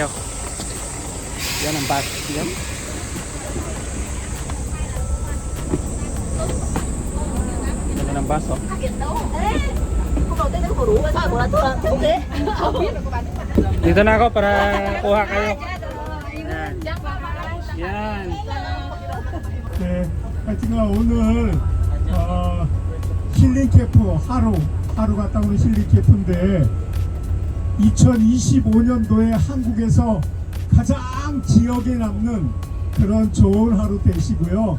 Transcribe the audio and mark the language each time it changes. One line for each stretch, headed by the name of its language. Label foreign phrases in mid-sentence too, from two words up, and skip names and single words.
Filipino: Yan ang bus. Yan. Yan ang bus, oh. Dito na ako para kuha kayo. Yan. Yan.
Korean: 네, 제가 오늘 힐링 캠프 하루 갔다 오는 힐링 캠프인데 2025년도에 한국에서 가장 기억에 남는 그런 좋은 하루 되시고요.